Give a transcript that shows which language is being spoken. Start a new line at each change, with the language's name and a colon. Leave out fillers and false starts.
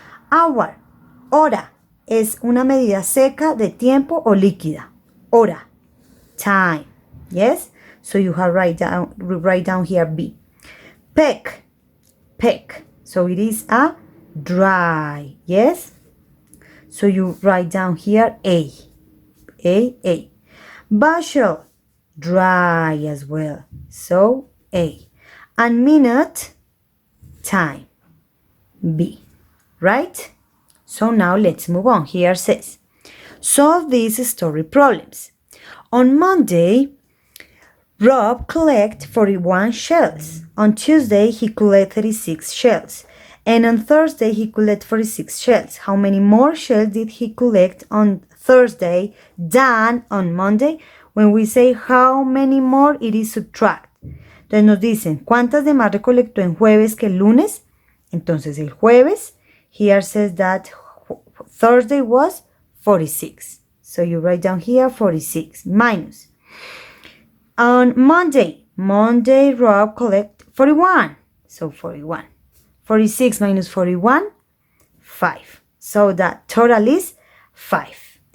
Spanish: Hour, hora, es una medida seca de tiempo o líquida.
English: Hora, time. Yes? So you have write down here B. Peg. So it is a dry. Yes? So you write down here A. Bushel, dry as well. So A. And minute, time. B. Right? So now let's move on. Here says, solve these story problems. On Monday, Rob collected 41 shells. On Tuesday, he collected 36 shells. And on Thursday, he collected 46 shells. How many more shells did he collect on Thursday than on Monday? When we say how many more, it is subtract.
Spanish: Entonces nos dicen, ¿cuántas de más recolectó en jueves que el lunes? Entonces el jueves,
English: here says that Thursday was 46. So you write down here 46 minus. On Monday, Rob collected 41. So 41. 46 minus 41, 5. So that total is 5.